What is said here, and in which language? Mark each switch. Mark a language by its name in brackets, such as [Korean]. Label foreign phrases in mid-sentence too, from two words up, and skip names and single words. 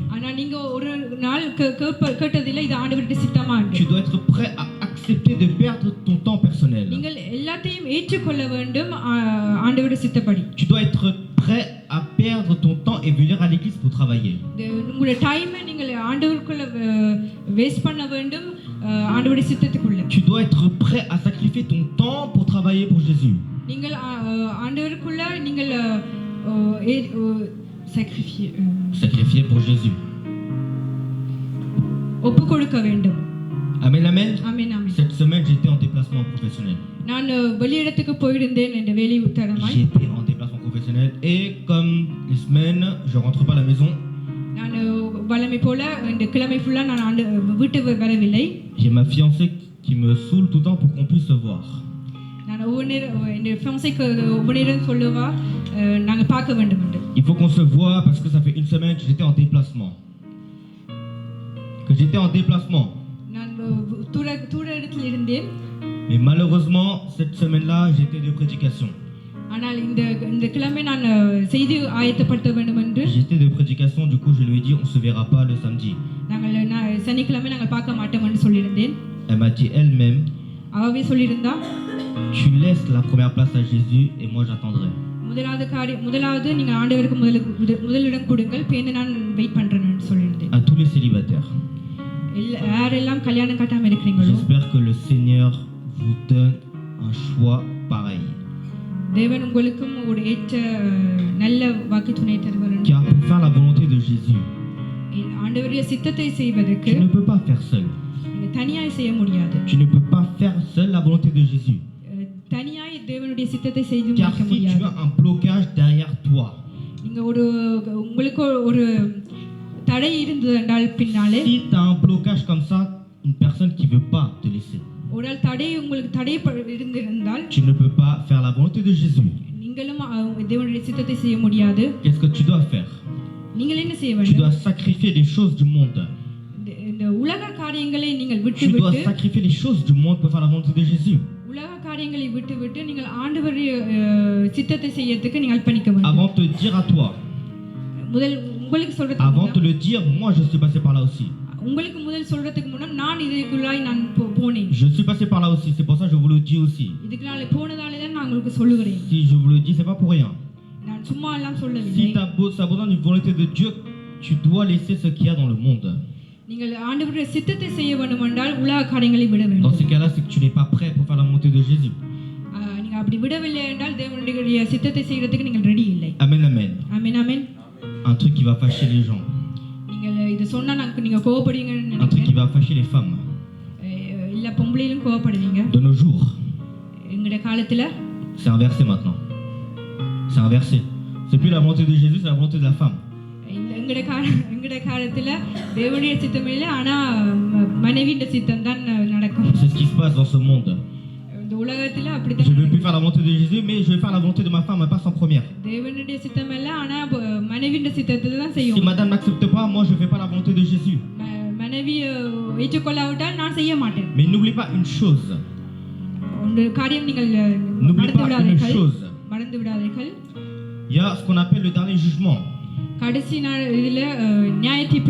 [Tamil] ஆனா நீங்க ஒரு நாள் கேட்டதில்லை இது ஆண்டவருடைய சித்தமா என்று. [French] Tu dois être prêt à accepter de perdre ton temps personnel. [Tamil] நீங்கள் எல்லாத்தையும் ஏற்றுக்கொள்ள வேண்டும் ஆண்டவருடைய சித்தப்படி. [French] Tu dois être prêt à perdre ton temps et venir à l'église pour travailler. [Tamil] உங்களுடைய டைமை நீங்கள் ஆண்டவருக்குள்ள வேஸ்ட் பண்ண வேண்டும், ஆண்டவருடைய சித்தத்துக்குள்ள. [French] Tu dois être prêt à sacrifier ton temps pour travailler pour Jésus. [Tamil] நீங்கள் ஆண்டவருக்குள்ள நீங்கள் [French] sacrifier pour Jésus. [Tamil] ஒப்பு கொடுக்க வேண்டும். [French] Amen, amen. Amen, amen. Cette semaine, j'étais en déplacement professionnel. [Tamil] நான் வெளியிடத்துக்கு போயிருந்தேன் என்ற வேலை உத்தரமாய். [French] J'étais en déplacement professionnel et comme les semaines, je rentre pas à la maison. [Tamil] நான் வளமை போல இந்த கிழமை ஃபுல்லா நான் வீட்டுக்கு வரவில்லை. [French] J'ai ma fiancée qui me saoule tout le temps pour qu'on puisse se voir. [Tamil] நான் இந்த fiancée ஒவ்வொரு சொல்லுவா நாங்க பார்க்க வேண்டும் என்று. [French] Il faut qu'on se voit parce que ça fait une semaine que j'étais en déplacement. [Tamil] நான் தூர இடத்தில் இருந்தேன். [French] Mais malheureusement, cette semaine-là, j'étais de prédication. [Tamil] ஆனால் இந்த கிழமை நான் செய்தி ஆயத்தப்படுத்த வேண்டும் என்று. [French] J'étais de prédication, du coup je lui ai dit on se verra pas le samedi. [Tamil] நாங்கள் சனிக்கிழமை நாங்கள் பார்க்க மாட்டோம் என்று சொல்லியிருந்தேன். [French] Elle m'a dit elle-même, [Tamil] அவவே சொல்லியிருந்தா, [French] tu laisses la première place à Jésus et moi j'attendrai. [Tamil] முதலாவது நீங்க ஆண்டவருக்கு முதலிடம் கொடுங்கள், பேந்து நான் வெயிட் பண்றேன்னு சொல்லியிருந்தேன். [French] À tous les célibataires, [Tamil] யாரெல்லாம் கல்யாணம் கட்டாம இருக்கீங்களோ, [French] j'espère que le Seigneur vous donne un choix pareil. [Tamil] தேவன் உங்களுக்கும் ஒரு ஏற்ற நல்ல வாக்கு துணை தருவார். [French] Car pour faire la volonté de Jésus, [Tamil] ஆண்டவருடைய சித்தத்தை செய்வதற்கு [French] tu ne peux pas faire seul. [Tamil] நீங்க தனியாய் செய்ய முடியாது. [French] Tu ne peux pas faire seul la volonté de Jésus. [Tamil] தனியாய் தேவனுடைய சித்தத்தை செய்ய முடியாது. [French] Car si tu as un blocage derrière toi, [Tamil] நீங்க உங்களுக்கு ஒரு தடை இருந்ததால் பின்னாலே, [French] si tu as un blocage comme ça, une personne qui veut pas te laisser, [Tamil] ஒருவேளை தடை உங்களுக்கு தடை இருந்திருந்தால், [French] tu ne peux pas faire la volonté de Jésus. [Tamil] நீங்களும் தேவனுடைய சித்தத்தை செய்ய முடியாது. [French] Qu'est-ce que tu dois faire? [Tamil] நீங்கள் என்ன செய்ய [French] Tu [Tamil] வேண்டும்? [French] dois sacrifier les choses du monde. [Tamil] இந்த உலக காரியங்களை நீங்கள் [French] Tu dois [Tamil] விட்டுவிட்டு, [French] sacrifier les choses du monde pour faire la volonté de Jésus. [Tamil] உலக காரியங்களை விட்டுவிட்டு நீங்கள் ஆண்டவருடைய சித்தத்தை செய்யறதுக்கு நீங்கள் அர்ப்பணிக்க வேண்டும். [French] Avant de te dire à toi, [Tamil] முதல் உங்களுக்கு [French] avant de [Tamil] சொல்றதுக்கு [French] le dire, moi je suis passé par là aussi. [Tamil] உங்களுக்கு முதல் சொல்றதுக்கு முன்ன நான் இதுக்குள்ளாய் நான் போனேன். [French] Je suis passé par là aussi, c'est pour ça que je vous le dis aussi. [Tamil] இதுக்குள்ள போனதாலே தான் நான் உங்களுக்கு சொல்லுகிறேன். [French] Si je vous le dis, c'est pas pour rien. [Tamil] நான் சும்மா எல்லாம் சொல்லவில்லை. [French] Si tu as besoin d'une volonté de Dieu, tu dois laisser ce qu'il y a dans le monde. [Tamil] நீங்கள் ஆண்டவருடைய சித்தத்தை செய்ய வேண்டும் என்றால் உலக காரியங்களை விட வேண்டும். [French] Dans ce cas-là, c'est que tu n'es pas prêt pour faire la volonté de Jésus. [Tamil] நீங்க அப்படி விடவில்லை என்றால் தேவனுடைய சித்தத்தை செய்யறதுக்கு நீங்கள் ரெடி இல்லை. [French] Amen, amen. [Tamil] ஆமென், ஆமென். [French] Un truc qui va fâcher les gens. [Tamil] நீங்கள் இது சொன்னா நீங்க கோபப்படுவீங்கன்னு [French] Un truc qui [Tamil] நினைக்கிறேன். [French] va fâcher les femmes. [Tamil] எல்லா பொம்பளையிலும் கோவப்படுவீங்க. [French] De nos jours, [Tamil] எங்கட காலத்துல [French] c'est inversé maintenant. C'est inversé. C'est plus la volonté de Jésus, c'est la volonté de la femme. [Tamil] எங்கட காலத்துல தேவனுடைய சித்தம் இல்லை, ஆனா மனைவியின் சித்தம் தான் நடக்கும். [French] C'est ce qui se passe dans ce monde. [Tamil] இந்த உலகத்துல [French] Je [Tamil] அப்படிதான். [French] ne veux plus faire la volonté de Jésus, mais je vais faire la volonté de ma femme, elle passe en première. [Tamil] தேவனுடைய சித்தம் இல்லை, ஆனா மனைவியின் சித்தத்தை தான் [French] Si [Tamil] செய்யும். [French] madame n'accepte pas, moi je fais pas la volonté de Jésus. [Tamil] மனைவி ஏற்றுக்கொள்ளாவிட்டால் நான் செய்ய மாட்டேன். [French] Mais n'oublie pas une chose. [Tamil] ஒரு காரியம் நீங்கள் [French] N'oublie pas une chose. [Tamil] மறந்து விடாதீர்கள். [French] Il y a ce qu'on appelle le dernier jugement. [Tamil] கடைசி நாள் இதுல நியாய தீர்ப்பு